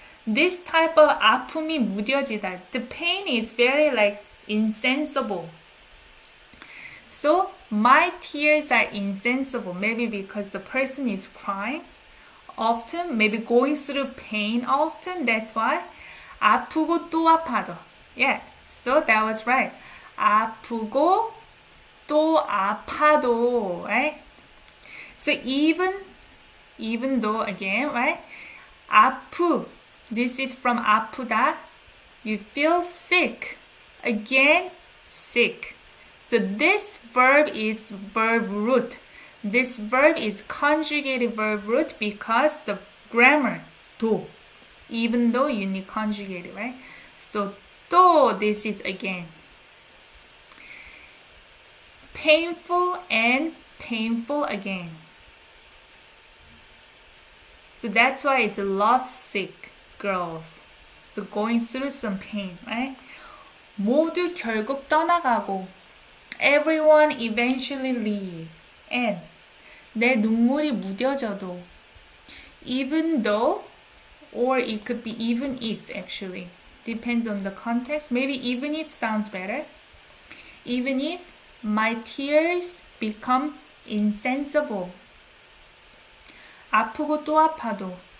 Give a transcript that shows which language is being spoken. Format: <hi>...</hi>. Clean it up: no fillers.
<en>This type of</en> <ko>아픔이 무뎌지다.</ko> <en>The pain is very like insensible. So my tears are insensible. Maybe because the person is crying often, maybe going through pain often. That's why.</en> <ko>아프고 또 아파도.</ko> <en>Yeah, so that was right.</en> <ko>아프고 또 아파도, right?</ko> <en>So even though again, right? 아프. This is from 아프다. You feel sick. Again, sick. So this verb is verb root. This verb is conjugated verb root because the grammar 도. Even though you need conjugated, right? So 또, this is again. Painful and painful again. So that's why it's lovesick girls. So going through some pain, right?</en> <ko>모두 결국 떠나가고.</ko> <en>Everyone eventually leave.</en> <ko>And 내 눈물이 무뎌져도.</ko> <en>Even though, or it could be even if actually. Depends on the context. Maybe even if sounds better. Even if my tears become insensible.</en> <ko>아프고 또 아파도.</ko>